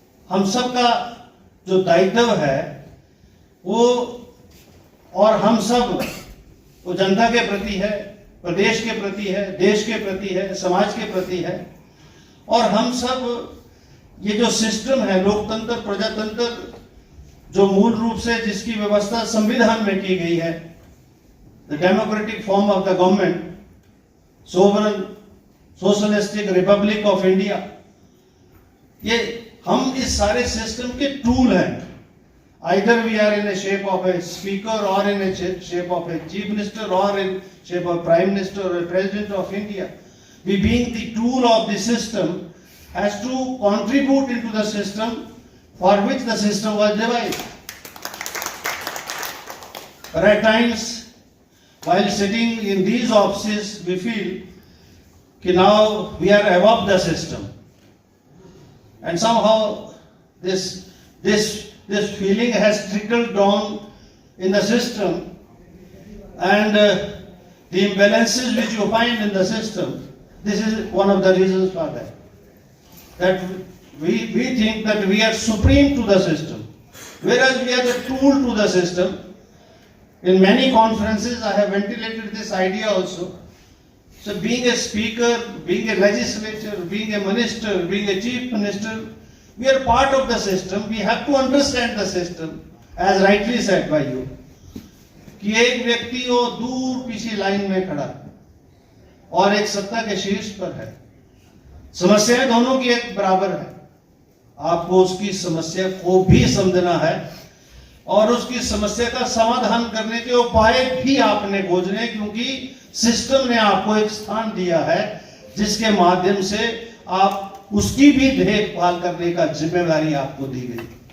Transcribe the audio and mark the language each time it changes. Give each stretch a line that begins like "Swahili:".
Hindi: हम सब का जो दायित्व है वो, और हम सब वो जनता के प्रति है, प्रदेश के प्रति है, देश के प्रति है, समाज के प्रति है, और हम सब ये जो सिस्टम है लोकतंत्र, प्रजातंत्र, जो मूल रूप से जिसकी व्यवस्था संविधान में की गई है,
English: the democratic form of the government, sovereign socialistic republic of India,
Hindi: ये हम इस सारे सिस्टम के टूल हैं।
English: Either we are in a shape of a speaker or in a shape of a chief minister or in shape of prime minister or a president of India. We being the tool of the system has to contribute into the system for which the system was devised. But at times, while sitting in these offices, we feel that now we are above the system. And somehow this feeling has trickled down in the system, and the imbalances which you find in the system, this is one of the reasons for that. That we think that we are supreme to the system, whereas we are the tool to the system. In many conferences I have ventilated this idea also. So being a speaker, being a legislator, being a minister, being a chief minister, we are part of the system. We have to understand the system, as rightly said by you,
Hindi: कि एक व्यक्ति वो दूर पीछे line में खड़ा और एक सत्ता के शीर्ष पर है। समस्याएं दोनों की एक बराबर है, आपको उसकी समस्या को भी समझना है और उसकी समस्या का समाधान करने के उपाय भी आपने खोजने, क्योंकि सिस्टम ने आपको एक स्थान दिया है जिसके माध्यम से आप उसकी भी देखभाल करने का जिम्मेदारी आपको दी गई।